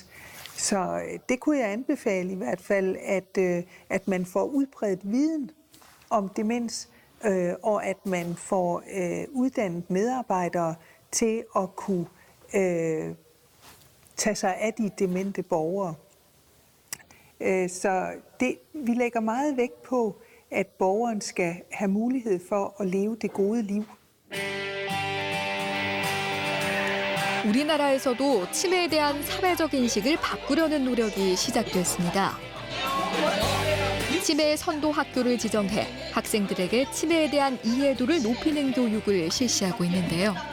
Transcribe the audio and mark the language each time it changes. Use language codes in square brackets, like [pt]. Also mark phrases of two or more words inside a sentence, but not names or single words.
[da] Så det kunne jeg anbefale i hvert fald, at man får udbredt viden om demens, og at man får uddannet medarbejdere til at kunne tage sig af de demente borgere. Så vi lægger meget vægt på, at borgeren skal have mulighed for at leve det gode liv. [ko] 우리나라에서도 치매에 대한 사회적 인식을 바꾸려는 노력이 시작됐습니다. 치매 선도 학교를 지정해 학생들에게 치매에 대한 이해도를 높이는 교육을 실시하고 있는데요.